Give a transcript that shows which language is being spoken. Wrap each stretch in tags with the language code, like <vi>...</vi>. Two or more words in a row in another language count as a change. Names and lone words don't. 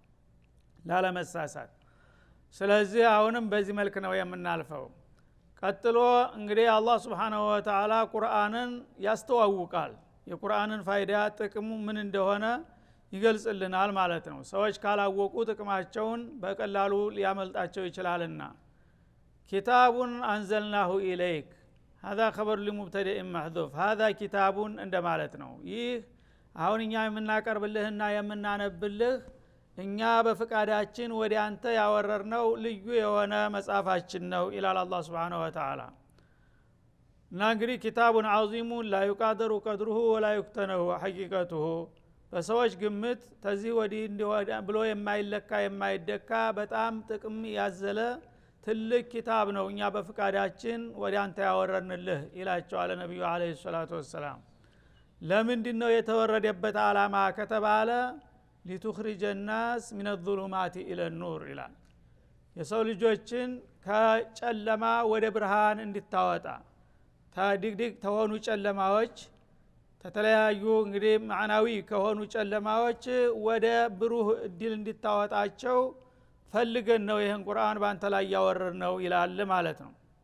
<am>ላለመሳሳት። ስለዚህ አሁንም በዚህ መልክ ነው የምናልፈው። ቀጥሎ እንግዲህ አላህ</am> <ar>سبحانه وتعالى</ar> <am>ቁርአንን ያስተዋውቃል። የቁርአንን ፋይዳ ጥቅሙ ምን እንደሆነ ይገልጽልናል ማለት ነው። ሰዎች ካላወቁ ጥቅማቸውን በቀላሉ ሊያመልጣቸው ይችላልና</am> <ar>كتاب أنزلناه إليك هذا خبر لمبتدئ محذوف هذا كتاب</ar> <am>እንደማለት ነው። ይህ አሁን እኛ የምናቀርብልህና የምናነብልህ እኛ በፍቃዳችን ወደ አንተ ያወረርነው ልዩ የሆነ መጽሐፋችን ነው ይላል አላህ</am> <ar>سبحانه وتعالى።</ar> <am>እና እንግዲህ ኪታቡን</am> <ar>عظيم لا يقدر قدره ولا يكتنه حقيقته</ar> <am>በሰዎች ግምት ተዚህ ወዲህ እንደወዳ ብሎ የማይለካ የማይደካ በጣም ጥቅም ያዘለ ትልቅ ኪታብ ነው እኛ በፍቃዳችን ወደ አንተ ያወረርንልህ ይላቸዋል ነብዩ</am> <ar>عليه الصلاة والسلام።</ar> <am>ለምንድነው የተወረደበት አላማ ከተባለ</am> <ar>لتخرج الناس من الظلمات إلى النور</ar> <am>ይላል። የሰው ልጆችን ከጨለማ ወደ ብርሃን እንድታወጣ ታዲግዲግ ተሆኑ ጨለማዎች ተተለያዩ እንግዲህ ማዕናዊ ከሆኑ ጨለማዎች ወደ ብሩህ እድል እንድታወጣቸው ፈልገን ነው ይሄን ቁርአን ባንተ ላይ ያወረርነው ይላል ማለት ነው።</am>